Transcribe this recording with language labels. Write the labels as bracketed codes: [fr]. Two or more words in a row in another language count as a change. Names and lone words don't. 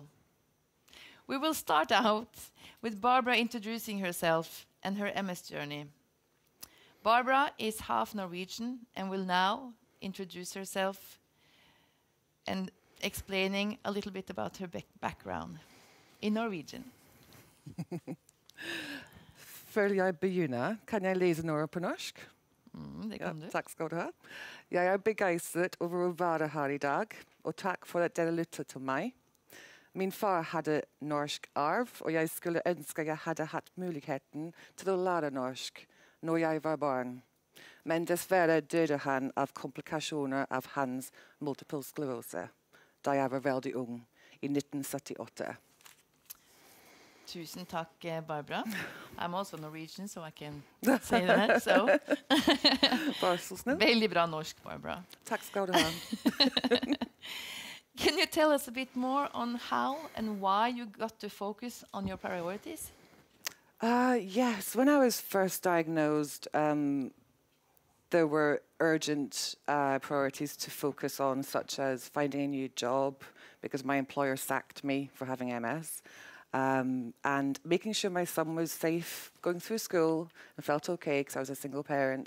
[en] We will start out with Barbara introducing herself and her MS journey. Barbara is half Norwegian and will now introduce herself and explaining a little bit about her background in Norwegian. [no] Før jeg begynner, kan jeg lese noe på norsk? Det kan du. Takk skal du ha. Jeg er begeistret over å være her i dag, og takk for at dere lytter til meg. Min far hadde norsk arv, og jeg skulle ønske jeg hadde hatt muligheten til å lære norsk når jeg var barn. Men dessverre døde han av komplikasjoner av hans multiple sklerose, da jeg var veldig ung, i 1978. Tusen takk, Barbara. [en] I'm also Norwegian, so I can say that. So. [no] Bare så snill. Veldig bra norsk, Barbara. Takk skal du ha. [en] Can you tell us a bit more on how and why you got to focus on your priorities? Yes, when I was first diagnosed, there were urgent priorities to focus on, such as finding a new job, because my employer sacked me for having MS, and making sure my son was safe, going through school, and felt okay because I was a single parent.